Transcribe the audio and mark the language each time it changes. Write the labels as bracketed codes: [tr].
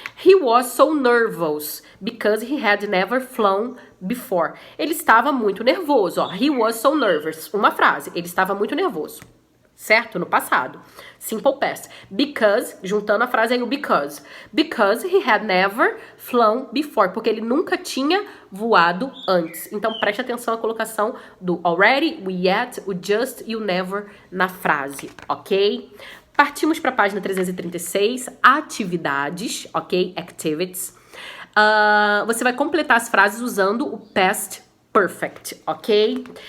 [en] He was so nervous because he had never flown before. [pt] Ele estava muito nervoso, ó. [en] He was so nervous. [pt] Uma frase. Ele estava muito nervoso. certo? No passado. Simple past. Because, juntando a frase aí o because. [en] Because he had never flown before. [pt] Porque ele nunca tinha voado antes. Então, preste atenção à colocação do already, o yet, o just e o never na frase, ok? Partimos para a página 336, atividades, ok? Activities. Você vai completar as frases usando o past perfect, ok?